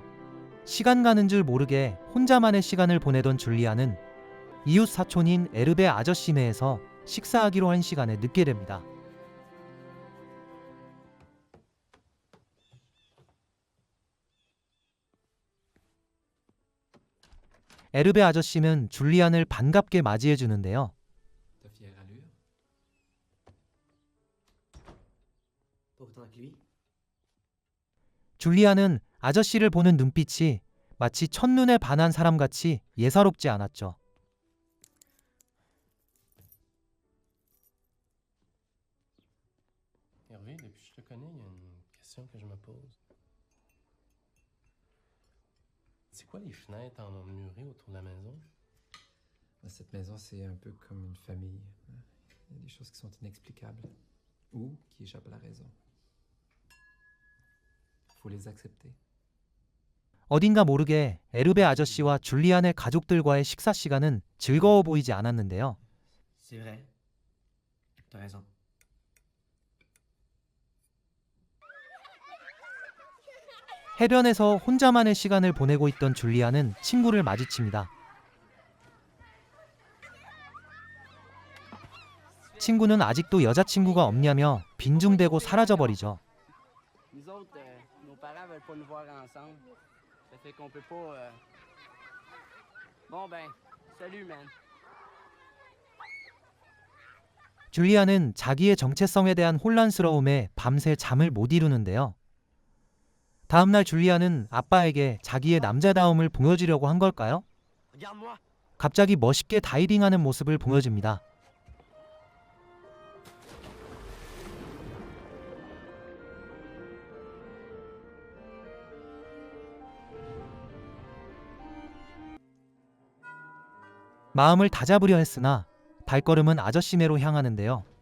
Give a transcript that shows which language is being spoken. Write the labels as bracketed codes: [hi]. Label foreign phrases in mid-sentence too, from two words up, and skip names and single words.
[ko] 시간 가는 줄 모르게 혼자만의 시간을 보내던 줄리안은 이웃 사촌인 에르베 아저씨네에서 식사하기로 한 시간에 늦게 됩니다. 에르베 아저씨는 줄리안을 반갑게 맞이해 주는데요. [fr] Ta fière allure. Pas autant que lui. [ko] 줄리안은 아저씨를 보는 눈빛이 마치 첫눈에 반한 사람같이 예사롭지 않았죠. [fr] Hervé, depuis que je te connais, il y a une question que je me pose. C'est quoi les fenêtres en murées autour de la maison? Cette maison, c'est un peu comme une famille. Il y a des choses qui sont inexplicables ou qui échappent à la raison. Faut les accepter. [ko] 어딘가 모르게 에르베 아저씨와 줄리안의 가족들과의 식사 시간은 즐거워 보이지 않았는데요. [fr] C'est vrai. T'as raison. [ko] 해변에서 혼자만의 시간을 보내고 있던 줄리안은 친구를 마주칩니다. 친구는 아직도 여자친구가 없냐며 빈중대고 사라져버리죠. [fr] Nous autres, nos parents veulent pas nous voir ensemble. Ça fait qu'on peut pas. Bon ben, salut man. [ko] 줄리안은 자기의 정체성에 대한 혼란스러움에 밤새 잠을 못 이루는데요. 다음날 줄리안은 아빠에게 자기의 남자다움을 보여주려고 한 걸까요? [fr] Regarde-moi. [ko] 갑자기 멋있게 다이빙하는 모습을 보여줍니다. 마음을 다잡으려 했으나 발걸음은 아저씨네로 향하는데요.